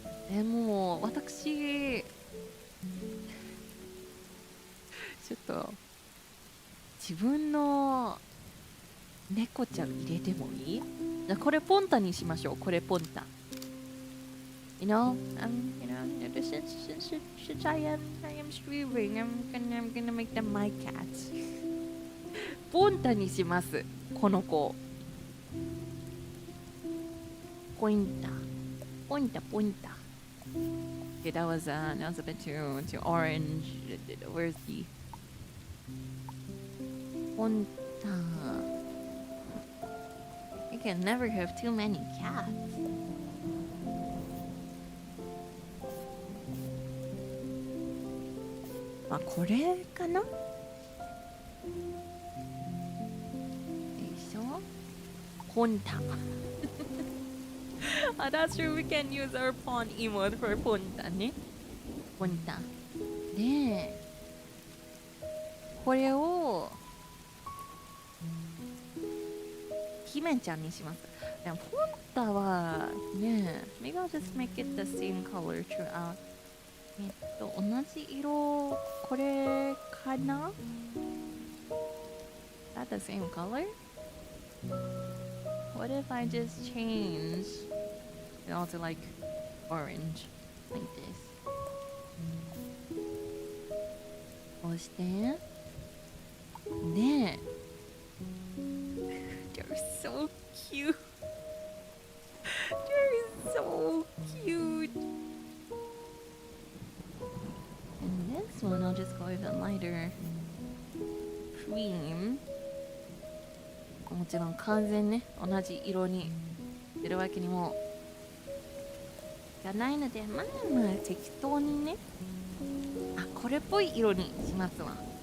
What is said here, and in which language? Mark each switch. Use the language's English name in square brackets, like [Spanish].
[Japanese] でも、私、ちょっと、自分の猫ちゃん入れてもいい？じゃあこれポンタにしましょう。これポンタ。 [English] You know, since I am streaming, I'm gonna make them my cats. [Japanese] ポンタにします。この子。ポインタ。ポインタ、ポインタ。 [English] Okay, that was a bit too orange. Where's the ポンタ。 You can never have too many cats. [Japanese] まあこれかな？よいしょ。ポンタ。 [English] Ah, that's true. We can use our pawn emote for ポンタね。 [Japanese] ポンタ。で、これを姫ちゃんにします。でもポンタはね、 [English] maybe I'll just make it the same color throughout. [Japanese] 同じ色、これかな？ [English] Is that the same color? What if I just change it all to like orange, like this? [Japanese] こうして、で、 [English] they're so cute. They're so cute. And this one, I'll just go with a lighter cream. [Japanese] もちろん完全ね、同じ色に出るわけにもいかないので、まあまあ適当にね、あ、これっぽい色にしますわ。